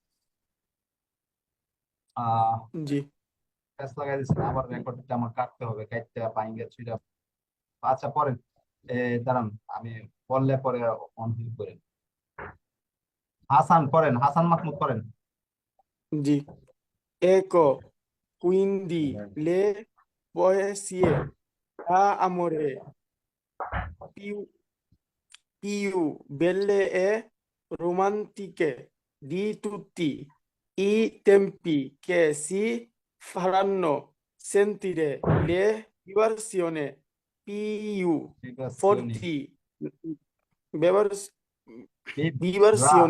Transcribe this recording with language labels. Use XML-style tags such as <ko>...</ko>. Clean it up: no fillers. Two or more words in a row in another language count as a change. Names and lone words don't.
<bn>জি প্যাচ লাগাই দিচ্ছেন, আবার রেকর্ডটা আমার কাটতে হবে, কাটতে বাইঙ্গা ছুঁড়া। আচ্ছা পড়েন। দাঁড়ান, আমি বললে পরে অন করেন। হাসান পড়েন, হাসান মাহমুদ পড়েন।</bn> <it>জি Ecco, quindi le poesie d'amore più, più belle e romantiche di tutti i tempi che si faranno sentire le vibrazioni più forti, vibrazione,</it>